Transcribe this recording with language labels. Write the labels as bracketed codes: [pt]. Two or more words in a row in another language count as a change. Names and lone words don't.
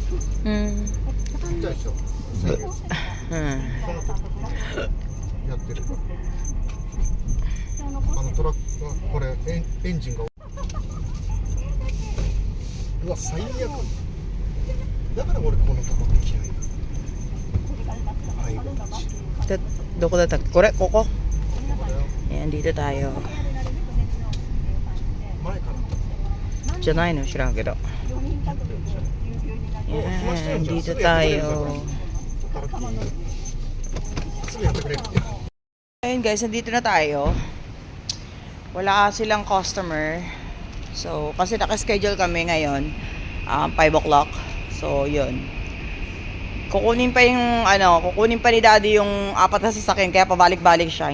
[ja] 言ったでしょ、先月。この時やってるから。トラックがこれエンジンが。うわ、最悪。だから俺このタバコ嫌いな。はい、こっち。どこだったっけ? これ、ここ? これよ。 [tl] Ayan, dito tayo. [ja] 前から。 [tl] Diyan na yun, sila kita. Ayan, dito tayo. [ja] すぐやってくれる。 [tl] Ayun guys, nandito na tayo. Wala silang customer. So, kasi naka-schedule kami ngayon, 5 o'clock. So, yun. Kukunin pa ni daddy yung 4 na sasakyan, kaya pabalik-balik siya.